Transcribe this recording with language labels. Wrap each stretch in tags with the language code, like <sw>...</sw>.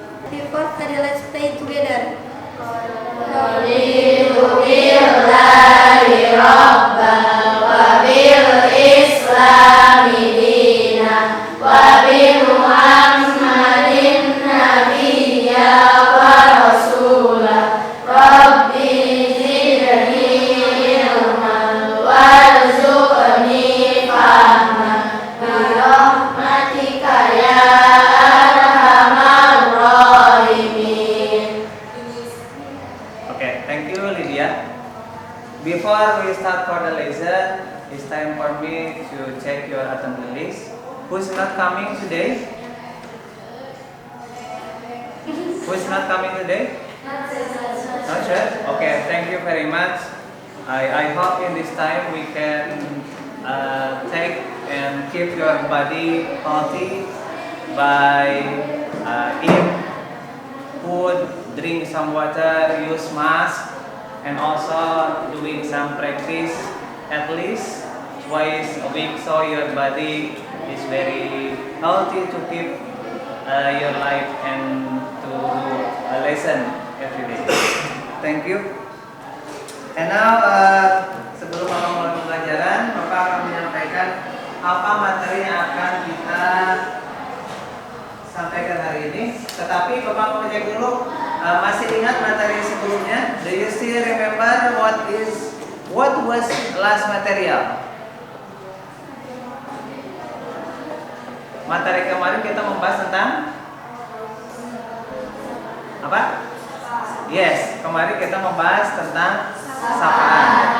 <en>Before study, let's pray together.</en> <ar>رضيت بالله ربا وبالإسلام دينا وبمحمد نبيا ورسولا ربي زدني علما وارزقني فهما برحمتك يا أرحم الراحمين.</ar> <en>Okay, thank you, Lydia. Before we start for the lesson, it's time for me to check your attendance list. Who's not coming today? Who's not coming today? Not sure? Okay, thank you very much. I hope in this time we can take and keep your body healthy by eat food, drink some water, use mask, and also doing some practice at least twice a week so your body is very healthy to keep your life and to lesson every day. Thank you. And now</en> <id>sebelum Bapak mulai pembelajaran, Bapak akan menyampaikan apa materi yang akan kita sampaikan hari ini. Tetapi Bapak mau cek dulu, masih ingat materi sebelumnya?</id> <en>Do you still remember what was last material?</en> <id>Materi kemarin kita membahas tentang apa? Yes, kemarin kita membahas tentang sapaan.</id>